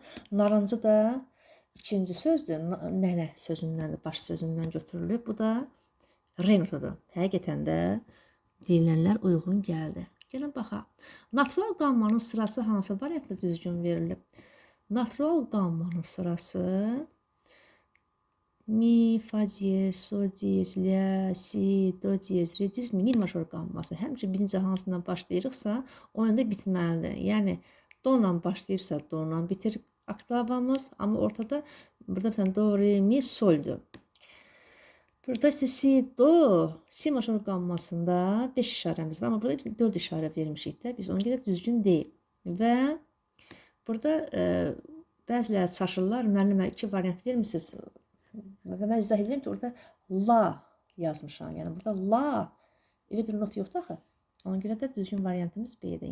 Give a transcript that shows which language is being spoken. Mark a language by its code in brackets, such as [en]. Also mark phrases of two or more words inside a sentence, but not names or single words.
[az] Narıncı da ikinci sözdür, nənə sözündən, baş sözündən götürülüb. Bu da re notudur. Həqiqətən də deyilənlər uyğun gəldi. Gəlin baxaq. Natural qammanın sırası hansı variantda düzgün verilib? Natural qammanın sırası mi, fa diyez, sol diyez, la, si, do diyez, re diyez, mi major qamması. Həmişə birinci hansından başlayırıqsa, o yanda bitməlidir. Yəni, do ilə başlayıbsa, do ilə bitir oktavamız, amma ortada burada do, re, mi, soldur. Burada isə si, do, si major qammasında 5 işarəmiz var. Amma burada biz 4 işarə vermişik də. Biz ona görə düzgün deyil. Və burada bəziləri çaşırlar. Müəllimə 2 variant vermişsiniz. Və mən izah edirəm ki, orada la yazmışam. Yəni, burada la elə bir not yoxdur axı. Ona görə də düzgün variantımız B-dir.